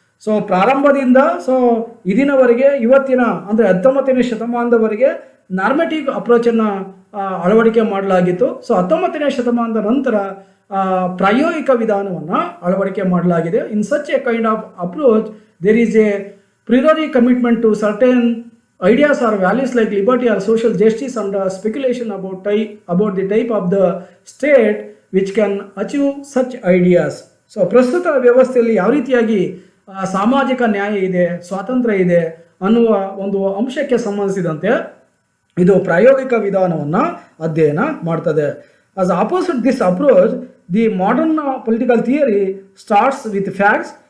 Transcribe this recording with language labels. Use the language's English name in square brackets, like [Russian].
[Kannada] So ಪ್ರಾರಂಭದಿಂದ ಇದಿನವರೆಗೆ ಇವತ್ತಿನ ಅಂದರೆ 19ನೇ ಶತಮಾನದವರೆಗೆ ನಾರ್ಮೆಟಿವ್ ಅಪ್ರೋಚನ್ನು ಅಳವಡಿಕೆ ಮಾಡಲಾಗಿತ್ತು. ಸೊ 19ನೇ ಶತಮಾನದ ನಂತರ ಪ್ರಾಯೋಗಿಕ ವಿಧಾನವನ್ನು ಅಳವಡಿಕೆ ಮಾಡಲಾಗಿದೆ. [English] In such a kind of approach there is a priori commitment to certain ideas or values like liberty or social justice and speculation about the type of the state which can achieve such ideas. [Kannada] So ಪ್ರಸ್ತುತ ವ್ಯವಸ್ಥೆಯಲ್ಲಿ ಯಾವ ರೀತಿಯಾಗಿ ಸಾಮಾಜಿಕ ನ್ಯಾಯ ಇದೆ, ಸ್ವಾತಂತ್ರ್ಯ ಇದೆ ಅನ್ನುವ ಒಂದು ಅಂಶಕ್ಕೆ ಸಂಬಂಧಿಸಿದಂತೆ ಇದು ಪ್ರಾಯೋಗಿಕ ವಿಧಾನವನ್ನು ಅಧ್ಯಯನ ಮಾಡ್ತದೆ. [English] As opposite this approach, the modern political theory starts with facts.